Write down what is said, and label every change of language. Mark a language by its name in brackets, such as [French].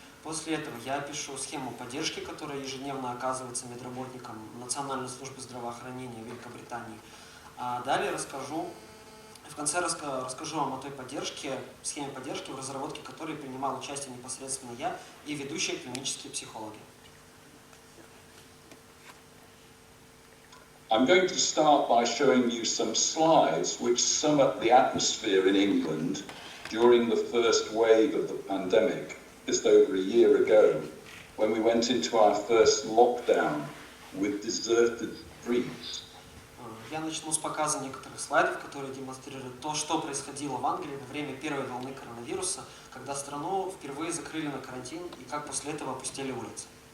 [Russian] После этого я опишу схему поддержки, которая ежедневно оказывается медработникам Национальной службы здравоохранения Великобритании. А далее в конце расскажу вам о той схеме поддержки, в разработке которой принимал участие непосредственно я и ведущие клинические психологи. [English] I'm going to start by showing you some slides which sum up the atmosphere in England during the first wave of the pandemic, just over a year ago, when we went into our first lockdown with deserted streets. [Russian] Я начну с показа некоторых слайдов, которые демонстрируют то, что происходило в Англии во время первой волны коронавируса, когда страну впервые закрыли на карантин и как после этого опустели улицы.